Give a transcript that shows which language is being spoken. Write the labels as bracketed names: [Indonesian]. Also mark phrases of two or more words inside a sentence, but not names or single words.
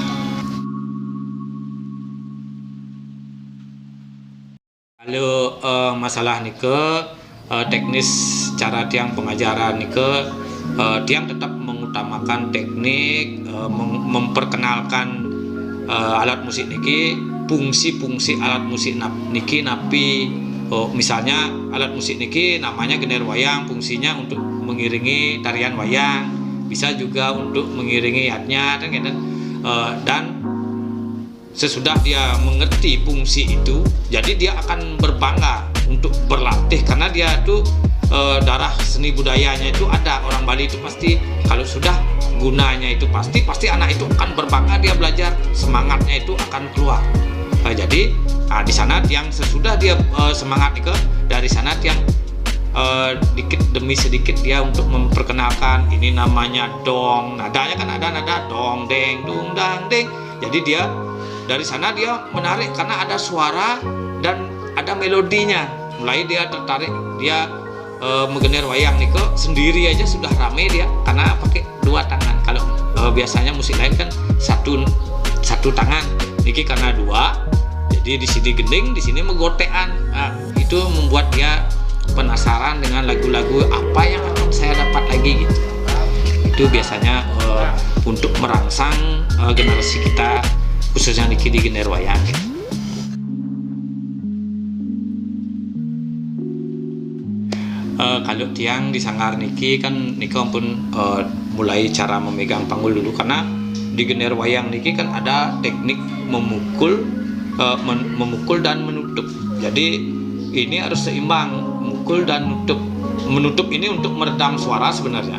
[Indonesian] Kalau masalah nike teknis cara Tiang pengajaran nike, Tiang tetap mengutamakan teknik, memperkenalkan alat musik niki, fungsi-fungsi alat musik [Balinese] niki napi. [Indonesian] Misalnya alat musik niki namanya Gener Wayang, fungsinya untuk mengiringi tarian wayang, bisa juga untuk mengiringi yatnya dan sesudah dia mengerti fungsi itu, jadi dia akan berbangga untuk berlatih karena dia itu darah seni budayanya itu ada. Orang Bali itu pasti kalau sudah gunanya itu pasti anak itu akan berbangga, dia belajar, semangatnya itu akan keluar. Jadi di sana Tiang sesudah dia semangat itu, dari sana Tiang dikit demi sedikit dia untuk memperkenalkan ini namanya dong. Nadanya kan ada nada dong deng dung dang deng. Jadi dia dari sana dia menarik karena ada suara dan ada melodinya. Mulai dia tertarik, dia menggener wayang niko sendiri aja sudah rame dia karena pakai 2 tangan. Kalau biasanya musik lain kan satu tangan, niki karena 2. Jadi di sini gending, di sini menggotean. Nah, itu membuat dia penasaran dengan lagu-lagu apa yang akan saya dapat lagi gitu. Itu biasanya untuk merangsang generasi kita, khususnya niki di Gener Wayang gitu. Kalau Tiang di Sanggar niki kan niki pun mulai cara memegang panggul dulu, karena di Gener Wayang niki kan ada teknik memukul dan menutup. Jadi ini harus seimbang, memukul dan menutup ini untuk meredam suara sebenarnya.